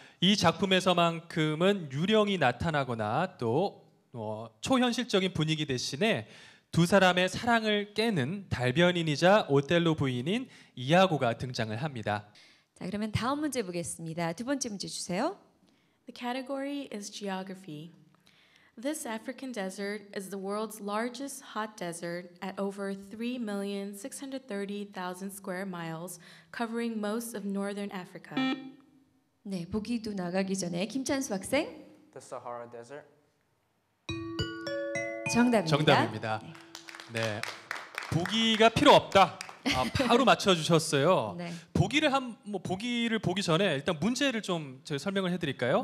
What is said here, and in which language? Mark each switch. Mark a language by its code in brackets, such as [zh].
[ko] 이 작품에서만큼은 유령이 나타나거나 또 초현실적인 분위기 대신에 두 사람의 사랑을 깨는 달변인이자 오텔로 부인인 이아고가 등장을 합니다. 자, 그러면 다음 문제 보겠습니다. 두 번째 문제 주세요. [en] The category is geography. This African desert is the world's largest hot desert at over 3,630,000 square miles, covering most of northern Africa. [ko] 네, 보기도 나가기 전에 김찬수 학생. [en] The Sahara Desert. [ko] 정답입니다. 정답입니다. 네, 보기가 필요 없다. 바로 맞춰주셨어요. 네. 보기를 보기 전에 일단 문제를 좀 제가 설명을 해드릴까요?